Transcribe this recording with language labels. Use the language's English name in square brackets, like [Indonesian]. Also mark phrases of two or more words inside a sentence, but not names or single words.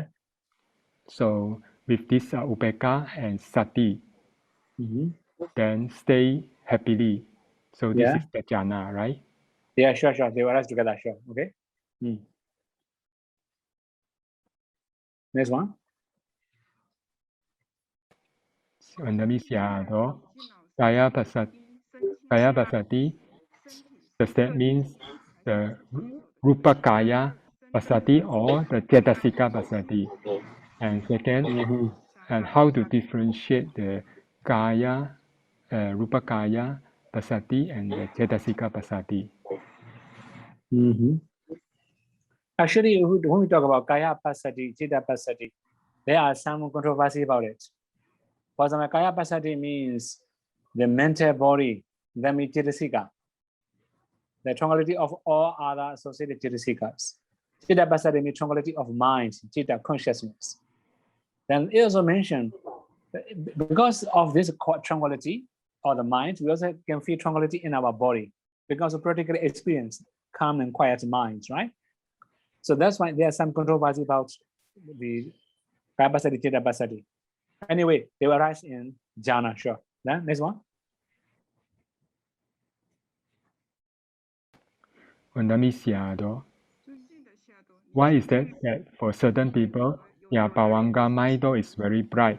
[English] So with this upeka and sati, then stay happily. So this is the jhana, right? Yeah, sure. They will rise together, sure. Okay. Next one. [Pali] Kaya pasati. [English] Does that mean the [Pali] rupa kaya pasati [English] or the [Pali] cetasika pasati? [English] And second, and how to differentiate the [Pali] kaya, rupa kaya pasati [English] and the [Pali] cetasika pasati? [English] Actually, when we talk about [Pali] kaya pasati, citta pasati, [English] there are some controversy about it. For example, [Pali] kaya pasati [English] means the mental body, then means cetasika, the tranquility of all other associated cetasikas. [Pali] Citta pasati [English] means tranquility of mind, citta consciousness. Then it also mentioned because of this tranquility of the mind, we also can feel tranquility in our body because of practical experience, calm and quiet minds, right? So that's why there are some controversy about the [Pali] kaya pasati, citta pasati. [English] Anyway, they will arise in jhana, sure. Then next one. Why is that for certain people, bhavanga mind is very bright.